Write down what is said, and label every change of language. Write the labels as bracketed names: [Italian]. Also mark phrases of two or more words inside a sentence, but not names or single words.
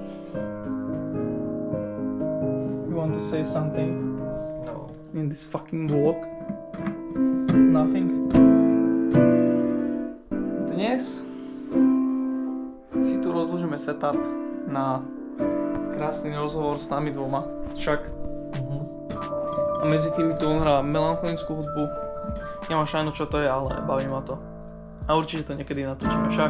[English] You want to say something? No. In this fucking vlog? Nothing? [Slovak] Dnes si tu rozložíme setup na krásny rozhovor s nami dvoma. Však. A medzi tými tu hrá melancholickú hudbu. Nemám šajnu čo to je, ale baví ma to. A určite to niekedy natočíme, však.